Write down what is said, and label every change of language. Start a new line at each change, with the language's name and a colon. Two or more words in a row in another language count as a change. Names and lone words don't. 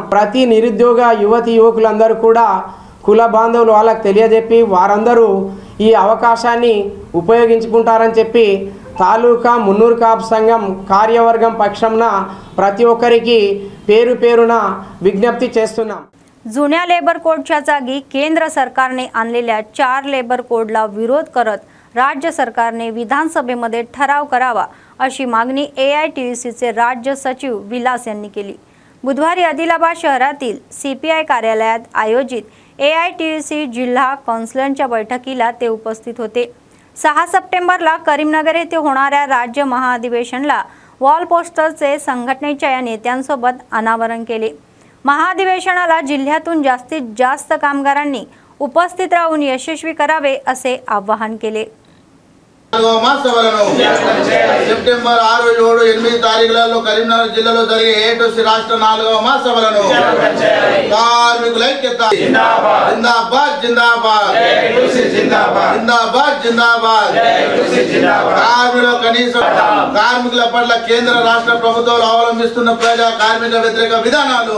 Telugu: ప్రతి నిరుద్యోగ యువతి యువకులందరూ కూడా కుల బాంధవులు వాళ్ళకి తెలియజెప్పి వారందరూ ఈ అవకాశాన్ని ఉపయోగించుకుంటారని చెప్పి తాలూకా మున్నూరు కాపు సంఘం కార్యవర్గం పక్షంన प्रति ఒక్కరికి పేరు పేరున विज्ञप्ती చేస్తున్నాం।
Marathi: जुन्या लेबर कोडच्या जागी केंद्र सरकारने आणलेल्या 4 लेबर कोडला विरोध करत राज्य सरकारने विधानसभेमध्ये ठराव करावा अशी मागणी AITUCचे राज्य सचिव विलास यांनी केली। बुधवारी आदिलाबाद शहरातील CPI कार्यालयात आयोजित AITUC जिल्हा कौन्सिलच्या बैठकीला ते उपस्थित होते। 6 सप्टेंबरला करीमनगर येथे होणाऱ्या राज्य महाअधिवेशनाला वॉल पोस्टरचे संघटनेच्या या नेत्यांसोबत अनावरण केले। महाअधिवेशनाला जिल्ह्यातून जास्तीत जास्त कामगारांनी उपस्थित राहून यशस्वी करावे असे आवाहन केले।
Telugu: సెప్టెంబర్ 6, 7, 8 తారీఖులలో కరీంనగర్ జిల్లాలో జరిగే AITUC రాష్ట్ర 4వ మహాసభలను కార్మికుల ఐక్యత జిందాబాద్ జిందాబాద్ జిందాబాద్ AITUC జిందాబాద్ జిందాబాద్ జిందాబాద్ AITUC జిందాబాద్ కార్మికుల పట్ల కేంద్ర రాష్ట్ర ప్రభుత్వాలు అవలంబిస్తున్న ప్రజా కార్మిక వ్యతిరేక విధానాలు।